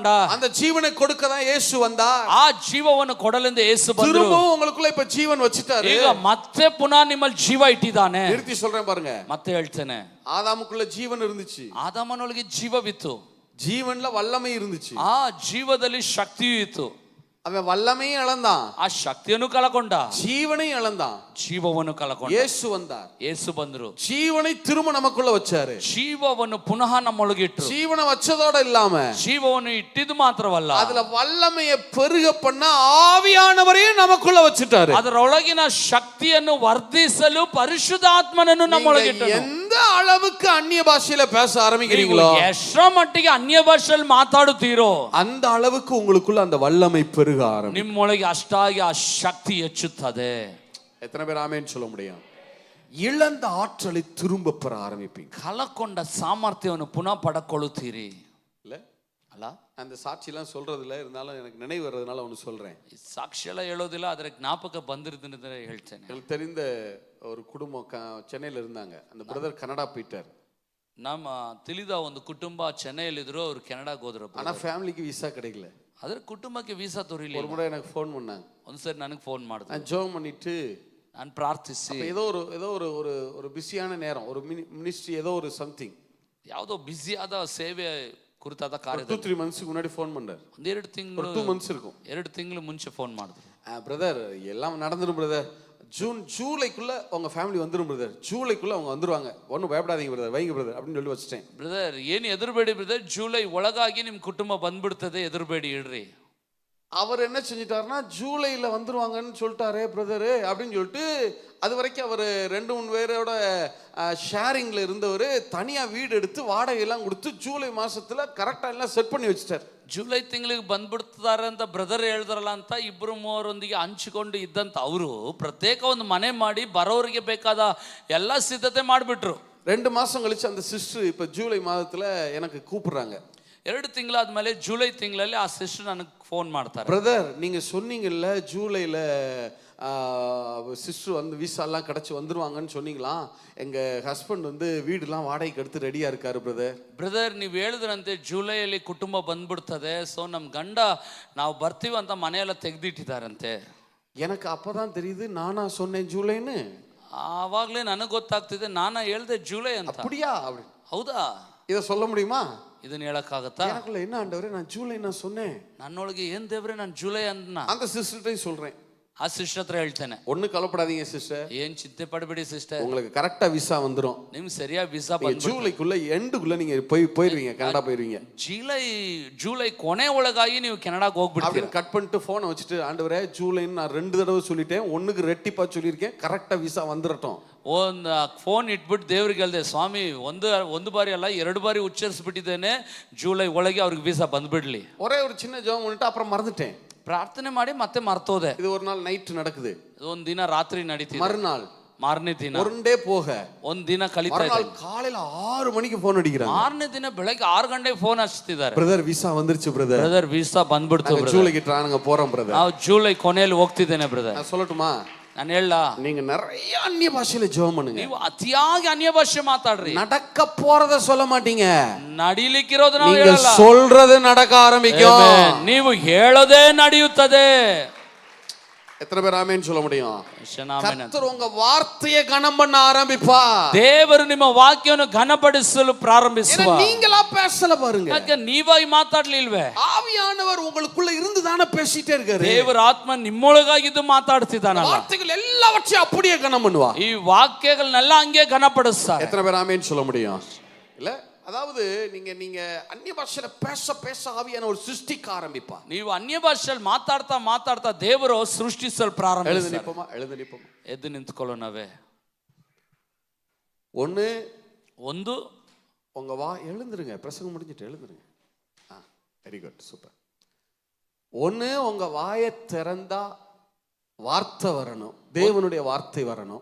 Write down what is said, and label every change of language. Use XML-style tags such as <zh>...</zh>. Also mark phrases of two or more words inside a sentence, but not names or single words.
<ta>அந்த ஜீவனை கொடுக்க தான் இயேசு வந்தார்.</ta> <kn>ಆ ಜೀವವನ್ನು ಕೊಡಲೆಂದು ಯೇಸು ಬಂದರು.</kn> <ta>திரும்பவும் உங்களுக்குள்ள இப்ப ஜீவன் வச்சிட்டாரு.</ta> <kn>ಈಗ ಮತ್ತೆ ಪುನಃ ನಿಮ್ಮಲ್ಲಿ ಜೀವ ಇಟ್ಟಿದ್ದಾನೆ.</kn> <ta>நிறுத்தி சொல்றேன் பாருங்க,</ta> <kn>ಮತ್ತೆ ಹೇಳ್ತೇನೆ,</kn> <ta>ஆதாமுக்குள்ள ஜீவன் இருந்துச்சு,</ta> <kn>ಆದಾಮನೊಳಗೆ ಜೀವವಿತ್ತು,</kn> <ta>ஜீவன்ல வல்லமை இருந்துச்சு,</ta> <kn>ಆ ಜೀವದಲ್ಲಿ ಶಕ್ತಿಯೂ ಇತ್ತು.</kn> <ta>அவன் வல்லமையும் இழந்தான்,</ta> <kn>ಆ ಶಕ್ತಿಯನ್ನು ಕಳಕೊಂಡ,</kn> <ta>ஜீவனையும் இழந்தான்.</ta> <kn>ಜೀವವನ್ನು ಕಳಕೊಂಡ.</kn> <ta>இயேசு வந்தார்,</ta> <kn>ಯೇಸು ಬಂದರು,</kn> <ta>ஜீவனை திரும்ப நமக்குள்ள வச்சாரு.</ta> <kn>ಜೀವವನ್ನು ಪುನಃ ನಮ್ಮೊಳಗಿಟ್ರು.</kn> <ta>ஜீவனை வச்சதோட இல்லாம</ta> <kn>ಜೀವವನ್ನು ಇಟ್ಟಿದ್ದು ಮಾತ್ರವಲ್ಲ,</kn> <ta>அதுல வல்லமையை பெருக பண்ண ஆவியானவரையும் நமக்குள்ள வச்சுட்டாரு.</ta> <kn>ಅದರೊಳಗಿನ ಶಕ್ತಿಯನ್ನು ವರ್ಧಿಸಲು ಪರಿಶುದ್ಧಾತ್ಮನನ್ನು ನಮ್ಮೊಳಗಿಟ್ಟನು.</kn> <ta>எந்த அளவுக்கு அந்நிய பாஷையில பேச ஆரம்பிக்கிறீங்களோ,</ta> <kn>ಎಷ್ಟರ ಮಟ್ಟಿಗೆ ಅನ್ಯ ಭಾಷೆಯಲ್ಲಿ ಮಾತಾಡುತ್ತೀರೋ</kn> <ta>அந்த அளவுக்கு உங்களுக்குள்ள அந்த வல்லமை பெருக ஆரம்பிக்கும்.</ta> <kn>ನಿಮ್ಮೊಳಗೆ ಅಷ್ಟಾಗಿ ಆ ಶಕ್ತಿ ಹೆಚ್ಚುತ್ತದೆ.</kn> <ta>எத்தனை பேர் ஆமென் சொல்ல முடியும்? இழந்த ஆற்றலை திரும்ப பெற ஆரம்பிப்பீங்க.</ta> <kn>ಕಳಕೊಂಡ ಸಾಮರ್ಥ್ಯವನ್ನು ಪುನಃ ಪಡ್ಕೊಳ್ಳುತ್ತೀರಿ.</kn> <ta>இல்ல</ta> <kn>ಅಲ್ಲ,</kn> <ta>அந்த சாட்சி எல்லாம் சொல்றது இல்ல, இருந்தாலும் எனக்கு நினைவு வர்றதுனால ஒன்னு சொல்றேன்.</ta> <kn>ಸಾಕ್ಷಿ ಎಲ್ಲ ಹೇಳೋದಿಲ್ಲ, ಅದರ ಜ್ಞಾಪಕ ಬಂದಿರೋದ್ರಿಂದ ಹೇಳ್ತೇನೆ.</kn> <ta>எனக்கு தெரிந்த ஒரு குடும்பம் சென்னையில இருந்தாங்க, அந்த பிரதர் கனடா போயிட்டார்.</ta> <kn>ನಮ್ಮ ತಿಳಿದ ಒಂದು ಕುಟುಂಬ ಚೆನ್ನೈಯಲ್ಲಿದ್ರು, ಅವರು ಕೆನಡಾಗೆ ಹೋದ್ರು.</kn> <ta>ஆனா ஃபேமிலிக்கு விசா கிடைக்கல.</ta> <kn>ಅದರ ಕುಟುಂಬಕ್ಕೆ ವೀಸಾ ದೊರೆಯಲಿಲ್ಲ.</kn> <ta>ஒரு முறை எனக்கு ஃபோன் பண்ணாங்க,</ta> <kn>ಒಂದ್ಸರಿ ನನಗೆ ಫೋನ್ ಮಾಡಿದ್ರು.</kn> <ta>நான் ஜெபம் பண்ணிட்டு</ta> <kn>ನಾನು ಪ್ರಾರ್ಥಿಸಿ,</kn> <ta>ஏதோ ஒரு பிஸியான நேரம், ஒரு மினிஸ்ட்ரி ஏதோ ஒரு சம்திங்,</ta> <kn>ಯಾವುದೋ ಬ್ಯುಸಿಯಾದ ಸೇವೆ ಕುರಿತಾದ</kn> <ta>2-3 months முன்னாடி ஃபோன் பண்ணார்.</ta> <kn>ಒಂದೆರಡು ತಿಂಗಳು,</kn> <ta>2 months இருக்கும்.</ta> <kn>2 ತಿಂಗಳು ಮುಂಚೆ ಫೋನ್ ಮಾಡಿದ್ರು.</kn> <ta>பிரதர் எல்லாம் நடந்துரும் பிரதர், ஜூலைக்குள்ள உங்க ஃபேமிலி வந்துரும் பிரதர், ஜூலைக்குள்ள அவங்க வந்துருவாங்க, ஒன்றும் பயப்படாதீங்க பிரதர், வைங்க பிரதர் அப்படின்னு சொல்லி வச்சுட்டேன்.</ta> <kn>ಬ್ರದರ್ ಏನು ಎದುರುಬೇಡಿ ಬ್ರದರ್, ಜೂಲೈ ಒಳಗಾಗಿ ನಿಮ್ಮ ಕುಟುಂಬ ಬಂದ್ಬಿಡ್ತದೆ, ಎದುರುಬೇಡಿ ಇಡ್ರಿ.</kn> <ta>அவர் என்ன செஞ்சிட்டாருன்னா, ஜூலைல வந்துருவாங்கன்னு சொல்லிட்டாரே பிரதரு அப்படின்னு சொல்லிட்டு, அது வரைக்கும் அவர் 2-3 பேரோட ஷேரிங்ல இருந்தவர் தனியா வீடு எடுத்து வாடகையெல்லாம் கொடுத்து ஜூலை மாசத்துல கரெக்டா எல்லாம் செட் பண்ணி வச்சுட்டார்.</ta> <kn>ಜುಲೈ ತಿಂಗಳಿಗೆ ಬಂದ್ಬಿಡ್ತಾರೆ ಅಂತ ಬ್ರದರ್ ಹೇಳಿದ್ರಲ್ಲ ಅಂತ 2-3 ಹಂಚಿಕೊಂಡು ಇದ್ದಂತ ಅವರು ಪ್ರತ್ಯೇಕ ಒಂದು ಮನೆ ಮಾಡಿ ಬರೋರಿಗೆ ಬೇಕಾದ ಎಲ್ಲ ಸಿದ್ಧತೆ ಮಾಡಿಬಿಟ್ರು.</kn> <ta>2 மாசம் கழிச்சு அந்த சிஸ்டர் இப்ப ஜூலை மாதத்துல எனக்கு கூப்பிடுறாங்க.</ta> <kn>2 ತಿಂಗಳಾದ್ಮೇಲೆ ಜುಲೈ ತಿಂಗಳಲ್ಲಿ ಆ ಸಿಸ್ಟರ್ ನನಗೆ ಫೋನ್ ಮಾಡ್ತಾರೆ.</kn> <ta>பிரதர் நீங்க சொன்னீங்கல்ல ஜூலைல சிஸ்டர் வந்து விசா எல்லாம் கிடைச்சு வந்துருவாங்கன்னு சொன்னீங்களா, எங்க ஹஸ்பண்ட் வந்து வீடுலாம் வாடகைக்கு எடுத்து ரெடியா இருக்காரு</ta> <kn>ಬ್ರದರ್ ನೀವು ಹೇಳಿದ್ರಂತೆ ಜುಲೈಯಲ್ಲಿ ಕುಟುಂಬ ಬಂದ್ಬಿಡ್ತದೆ, ಸೊ ನಮ್ಮ ಗಂಡ ನಾವು ಬರ್ತೀವಿ ಅಂತ ಮನೆಯೆಲ್ಲ ತೆಗೆದಿಟ್ಟಿದ್ದಾರಂತೆ.</kn> <ta>எனக்கு அப்பதான் தெரியுது நானா சொன்னேன் ஜூலைன்னு.</ta> <kn>ಆವಾಗಲೇ ನನಗೆ ಗೊತ್ತಾಗ್ತಿದೆ, ನಾನಾ ಹೇಳ್ದೆ ಜುಲೈ ಅಂತ.</kn> <ta>அப்படியா? அப்படி</ta> <kn>ಹೌದಾ?</kn> <ta>இதை சொல்ல முடியுமா?</ta> <kn>ಇದನ್ನ ಹೇಳಕ್ಕಾಗತ್ತಾ?</kn> <ta>எனக்குள்ள என்ன ஆண்டவரே, நான் ஜூலை நான் சொன்னேன்.</ta> <kn>ನನ್ನೊಳಗೆ ಏನ್ ದೇವ್ರೆ, ನಾನು ಜುಲೈ ಅಂದ್ನ.</kn> <ta>அந்த சிஸ்டர்ட்டை சொல்றேன்,</ta> <kn>ಆ ಸಿಸ್ಟರ್ ಹತ್ರ ಹೇಳ್ತೇನೆ,</kn> <ta>ஒண்ணு கவலைப்படாதீங்க சிஸ்டர்,</ta> <kn>ಏನ್ ಚಿಂತೆ ಪಡಬೇಡಿ ಸಿಸ್ಟರ್,</kn> <ta>உங்களுக்கு கரெக்டா விசா வந்துரும்.</ta> <kn>ನಿಮ್ಗೆ ಸರಿಯಾಗಿ ವಿಸಾ</kn> <ta>நீங்க</ta> <kn>ಬಂದ್ಬಿಟ್ಟು</kn> <ta>ஜூலைக்குள்ள எண்டுக்குள்ள நீங்க போயிருவீங்க, கனடா போயிருவீங்க</ta> <kn>ஜூலை ಕೊನೆ ಒಳಗಾಗಿ ನೀವು ಕೆನಡಾಗೆ ಹೋಗ್ಬಿಡ್ತೀರಿ.</kn> <ta>அப்படின்னு கட் பண்ணிட்டு போனை வச்சுட்டு, ஆண்டவரே ஜூலைன்னு நான் 2 தடவை சொல்லிட்டேன், ஒண்ணுக்கு ரெட்டிப்பா சொல்லியிருக்கேன், கரெக்டா விசா வந்துடட்டும்.</ta> <kn>ಒಂದು ಫೋನ್ ಇಟ್ಬಿಟ್ಟು ದೇವ್ರಿಗೆ ಹೇಳ್ದೆ, ಸ್ವಾಮಿ ಒಂದು ಬಾರಿ ಅಲ್ಲ 2 ಬಾರಿ ಉಚ್ಚರಿಸ್ಬಿಟ್ಟಿದ್ದೇನೆ, ಜೂಲೈ ಒಳಗೆ ಅವ್ರಿಗೆ ವೀಸಾ ಬಂದ್ಬಿಡ್ಲಿ.</kn> <ta>ஒரே ஒரு சின்ன ஜெபம் பண்ணிட்டு அப்புறம் மறந்துட்டேன்.</ta> <kn>ಪ್ರಾರ್ಥನೆ ಮಾಡಿ ಮತ್ತೆ ಮರ್ತೋದೆ.</kn> <ta>இது ஒரு நாள் நைட் நடக்குது,</ta> <kn>ಒಂದ್ ದಿನ ರಾತ್ರಿ ನಡೀತಿದೆ,</kn> <ta>மறுநாள்</ta> <kn>ಮಾರನೇ ದಿನ</kn> <ta>ஒரு டே போக</ta> <kn>ಒಂದ್ ದಿನ ಕಲಿತಾ</kn> <ta>மறுநாள்</ta> <kn>ಇದೆ,</kn> <ta>காலையில 6 மணிக்கு போன் அடிக்கிறாங்க.</ta> <kn>ಮಾರನೇ ದಿನ ಬೆಳಗ್ಗೆ 6 ಗಂಟೆಗೆ ಫೋನ್ ಹಚ್ತಿದ್ದಾರೆ,</kn> <ta>பிரதர் விசா வந்துருச்சு பிரதர்,</ta> <kn>ಬ್ರದರ್ ವೀಸಾ ಬಂದ್ಬಿಡ್ತು ಬ್ರದರ್,</kn> <ta>ஜூலைக்கு நாங்க போறோம் பிரதர்.</ta> <kn>ನಾವು ಜೂಲೈ ಕೊನೆಯಲ್ಲಿ ಹೋಗ್ತಿದ್ದೇನೆ ಬ್ರದರ್.</kn> <ta>நான் சொல்லட்டுமா,</ta> <kn>ನಾನು ಹೇಳ,</kn> <ta>நீங்க நிறைய அந்நிய பாஷையில ஜெபம் பண்ணுங்க.</ta> <kn>ನೀವು ಅತಿಯಾಗಿ ಅನ್ಯ ಭಾಷೆ ಮಾತಾಡ್ರಿ,</kn> <ta>நடக்க போறத சொல்ல மாட்டீங்க,</ta> <kn>ನಡೀಲಿಕ್ಕಿರೋದು ನಾವು</kn> <ta>நீங்க</ta> <kn>ಹೇಳಲ್ಲ,</kn> <ta>சொல்றது நடக்க ஆரம்பிக்கும்.</ta> <kn>Amen. ನೀವು ಹೇಳೋದೇ ನಡೆಯುತ್ತದೆ.</kn> <ta>எத்தனை பேர் ஆமென் சொல்ல முடியும்? Amen. கர்த்தர் உங்க வார்த்தையை கனம் பண்ண ஆரம்பிப்பா.</ta> <kn>ದೇವರು ನಿಮ್ಮ ವಾಕ್ಯವನ್ನು ಘನಪಡಿಸಲು ಪ್ರಾರಂಭಿಸುವ.</kn> <ta>நீங்களா பேசல பாருங்க,</ta> <kn>ಯಾಕೆ ನೀವಾಗಿ ಮಾತಾಡ್ಲಿಲ್ವೇ?</kn> <ta>ஆவியானவர் உங்களுக்குள்ள இருந்து தானே பேசிட்டே இருக்காரு.</ta> <kn>ದೇವರ ಆತ್ಮ ನಿಮ್ಮೊಳಗಾಗಿದ್ದು ಮಾತಾಡ್ತಿದ್ದಾನಲ್ಲ,</kn> <ta>வார்த்தைகள் எல்லாவற்றையும் அப்படியே கனம் பண்ணுவா.</ta> <kn>ಈ ವಾಕ್ಯಗಳನ್ನೆಲ್ಲ ಹಂಗೆ ಘನಪಡಿಸ್ತಾರೆ.</kn> <ta>எத்தனை பேர் ஆமென் சொல்ல முடியும்? இல்ல, அதாவது நீங்க அந்நிய பாஷையில பேச ஆவியான ஒரு சிருஷ்டிக்க ஆரம்பிப்பா.</ta> <kn>ನೀವು ಅನ್ಯ ಭಾಷೆಯಲ್ಲಿ ಮಾತಾಡ್ತಾ ದೇವರು ಸೃಷ್ಟಿಸಲು ಪ್ರಾರಂಭಿಸ್ತಾರೆ.</kn> <ta>எழுந்து நிப்போமா,</ta> <kn>ಎದ್ದು ನಿಂತ್ಕೊಳ್ಳೋಣವೇ.</kn> <ta>ಒಂದು உங்க எழுந்துருங்க, பிரசங்கம் முடிஞ்சிட்டு எழுந்துருங்க.</ta> <en>very good,</en> <ta>சூப்பர். ஒன்னு உங்க வாயை திறந்தா ವಾರ್ತೆ வரணும், தேவனுடைய வார்த்தை வரணும்.</ta>